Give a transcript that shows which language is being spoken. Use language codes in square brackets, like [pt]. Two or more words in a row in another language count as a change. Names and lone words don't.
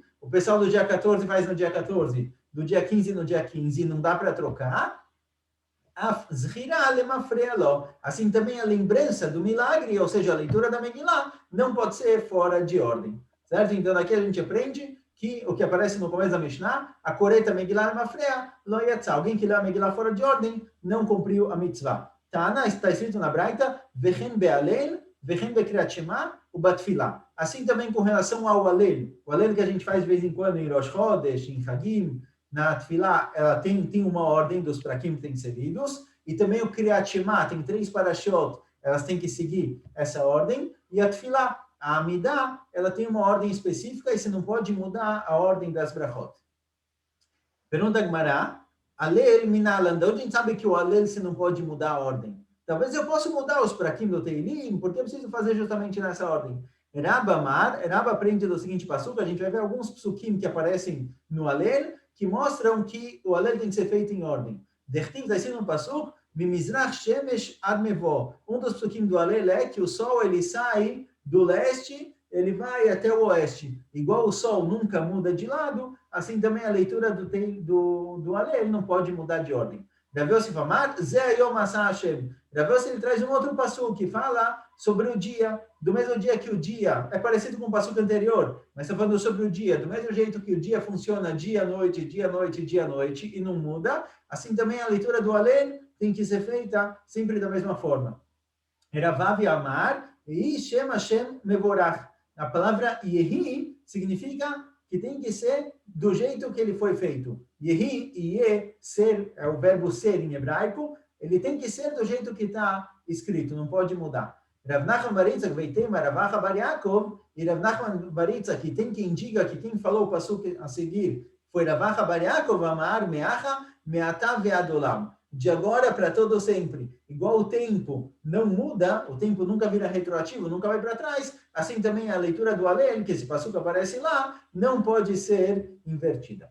[pt] O pessoal do dia 14 faz no dia 14, do dia 15 no dia 15, não dá para trocar. Assim também a lembrança do milagre, ou seja, a leitura da Megillah, não pode ser fora de ordem. Certo? Então aqui a gente aprende que o que aparece no começo da Mishnah, [he] הקורא את המגילה למפרע, לא יצא. [pt] Alguém que lê a Megillah fora de ordem, não cumpriu a mitzvah. [he] Tana, [pt] está escrito na Braita, [he] וכן בהלל, וכן בקריאת שמע, ובתפלה. [pt] Assim também com relação ao alel. O alel que a gente faz de vez em quando em Rosh Chodesh, em Hagim, na Tfilah, ela tem uma ordem dos prakim que tem que ser lidos, e também o [he] קריאת שמע, [pt] tem 3 parashot, elas têm que seguir essa ordem, e a Tfilah, a Amidah, ela tem uma ordem específica e você não pode mudar a ordem das brachot. Pergunta Gemara, [he] הלל מנלן, [pt] de onde a gente sabe que o Alel você não pode mudar a ordem? Talvez eu possa mudar os prakim do Teilim, porque eu preciso fazer justamente nessa ordem. Raba aprende do seguinte passuca, a gente vai ver alguns psukim que aparecem no Alel, que mostram que o Alel tem que ser feito em ordem. [he] Dertiv [pt] está escrito no passuca, [he] ממזרח שמש עד מבוא. [pt] Um dos psukim do Alel é que o sol ele sai do leste, ele vai até o oeste. Igual o sol nunca muda de lado, assim também a leitura do Alel não pode mudar de ordem. [he] רב יוסף אמר, זה היום עשה השם. [pt] Rav Yosef ele traz um outro passuco que fala sobre o dia, do mesmo dia que o dia, é parecido com o passuco anterior, mas está falando sobre o dia, do mesmo jeito que o dia funciona dia, noite, dia, noite, dia, noite, e não muda, assim também a leitura do Alel tem que ser feita sempre da mesma forma. [he] רבה אמר, יהי שם השם מבורך. [pt] A palavra Yehi significa que tem que ser do jeito que ele foi feito. Yehi, Ye, ser, é o verbo ser em hebraico, ele tem que ser do jeito que está escrito, não pode mudar. [he] רב נחמן בר יצחק ואיתימא רב אחא בר יעקב, e רב נחמן בר יצחק, [pt] que tem quem diga que quem falou o passuco a seguir foi Rav Acha bar Yaakov, [he] אמר מעתה מעתה ועד עולם. [pt] De agora para todo sempre. Igual o tempo não muda, o tempo nunca vira retroativo, nunca vai para trás, assim também a leitura do Alel, que esse passuco aparece lá, não pode ser invertida.